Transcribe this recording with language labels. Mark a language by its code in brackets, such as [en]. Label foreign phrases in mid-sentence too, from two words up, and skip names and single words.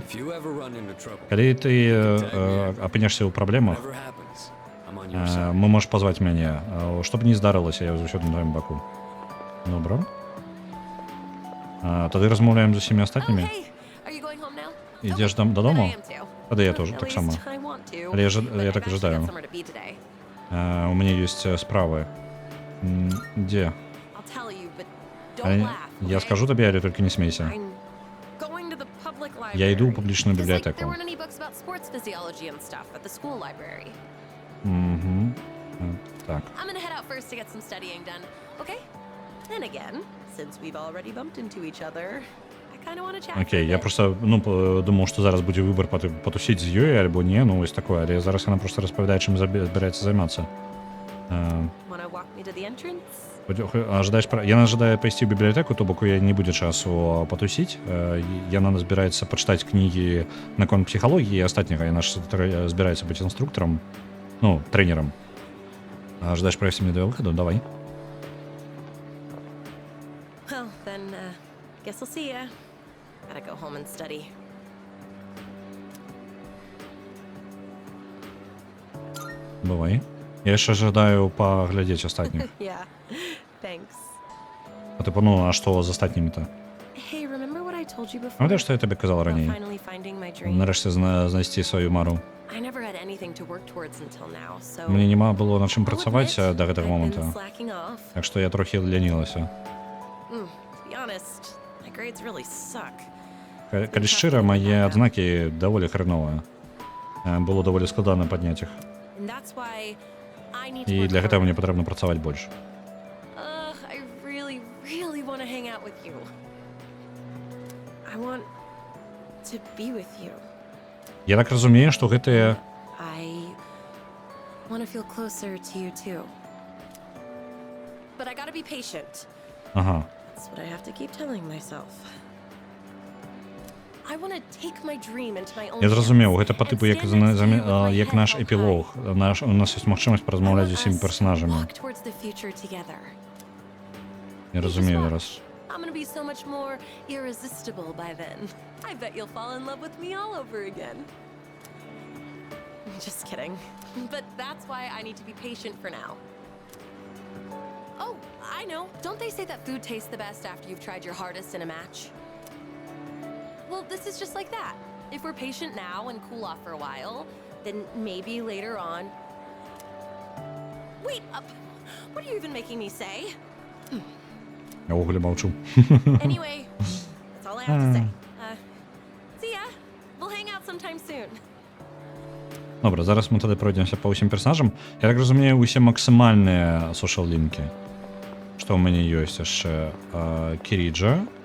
[be] Калі ты апынешся ў праблемах, мы можаш пазваць мяне. Што б не здарылася, я заўсёды на тваім баку. Добра. Тады размаўляем з усімі астатнімі. Ідзеш дадому? Тады я тоже таксама. Але я так і жадаю. [ru] У меня есть [be] справы. [ru] Где? Я скажу тебе, але только не смейся. Я иду в публичную библиотеку. Угу. [be] Так. Окей, [ru] я просто думал, что [be] зараз будзе выбор потусіць з ёй альбо не, ну вось такое, але зараз яна просто распавядае, чым збіраецца займацца. Яна жадае пайсці ў бібліятэку, то бок я не будзе часу патусіць. Яна збіраецца пачытаць кнігі наконт псіхалогіі і астатняга. Яна ж збіраецца быць інструктарам, ну, трэнерам. Жадаеш правесці мне да выхаду? Давай. [en] Well, then, guess I'll see ya. Gotta go home and study. [be] Бывай. Я яшчэ жадаю паглядзець астатніх. [en] Yeah, thanks. [be] А типу, ну, а што з астатнімі-то? [en] Hey, remember what I told you before? [be] Памятаеш, што я табе казала раней? [en] Finally finding my dream. [be] Нарэшце знайсці сваю мару. [en] I never had anything to work towards until now, so [be] Мне няма было над чым працаваць да гэтага моманту. [en] slacking off. [be] Так што я трохі лянілася. [en] To be honest, my grades really suck. [be] Калі шчыра, мае адзнакі даволі хреновыя. Было даволі складана падняць іх. [en] And that's why I need to [be] І [en] work [be] для гэтага [en] harder. [be] мне патрэбна працаваць больш. [en] I really, really want to hang out with you. I want to be with you. [be] Я так разумею, што гэтыя... [en] I want to feel closer to you too. But I gotta be patient. [be] Ага. [en] That's what I have to keep telling myself. I want to take my dream into my own [be] Я зразумеў, [en] hands [be] гэта па [en] and [be] тыпу як, [en] stand next to you with my [be] як [en] head [be] наш [en] held [be] эпілог. У нас ёсць магчымасць паразмаўляць з усімі персанажамі. [en] Walk towards the future together. [be] Я разумею зараз. [en] I'm gonna be so much more irresistible by then. I bet you'll fall in love with me all over again. Just kidding. But that's why I need to be patient for now. Oh, I know. Don't they say that food tastes the best after you've tried your hardest in a match? Well, this is just like that. If we're patient now and cool off for a while, then maybe later on... Wait, what are you even making me say? [be] Я ўвогуле маўчу. [en] Anyway, that's all I have to say. See ya. We'll hang out sometime soon. [be] Добра, зараз мы тады пройдземся па ўсім персанажам. Я так разумею, усе максімальныя сошал-лінкі. Што ў мяне ёсць яшчэ? Кіріджа.